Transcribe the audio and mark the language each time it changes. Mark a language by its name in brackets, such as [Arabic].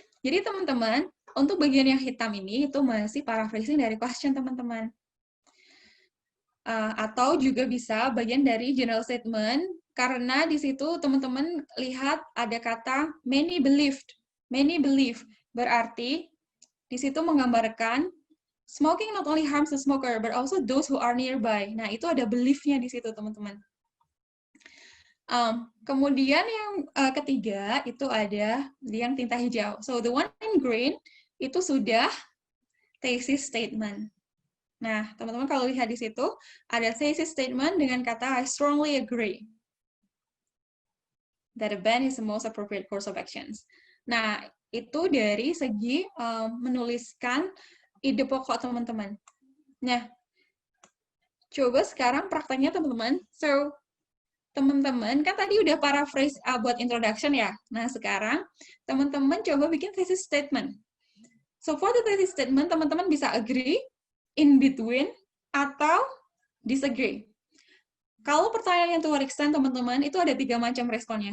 [Indonesian] Jadi teman-teman, untuk bagian yang hitam ini, itu masih paraphrasing dari question teman-teman. Atau juga bisa bagian dari general statement, karena di situ teman-teman lihat ada kata [English] many believed. Many believe, [Indonesian] berarti di situ menggambarkan [English] smoking not only harms the smoker, but also those who are nearby. [Indonesian] Nah, itu ada belief-nya di situ, teman-teman. Kemudian yang ketiga, itu ada yang tinta hijau. [English] So, the one in green, [Indonesian] itu sudah [English] thesis statement. [Indonesian] Nah, teman-teman kalau lihat di situ, ada thesis statement dengan kata [English] I strongly agree that a ban is the most appropriate course of actions. [Indonesian] Nah, itu dari segi menuliskan ide pokok teman-teman. Nah, coba sekarang prakteknya teman-teman. So, teman-teman kan tadi udah paraphrase buat introduction ya. Nah, sekarang teman-teman coba bikin thesis statement. [English] So, for the thesis statement, [Indonesian] teman-teman bisa [English] agree, in between, atau disagree. [Indonesian] Kalau pertanyaan yang [English] to what extent, [Indonesian] teman-teman, itu ada 3 macam responnya.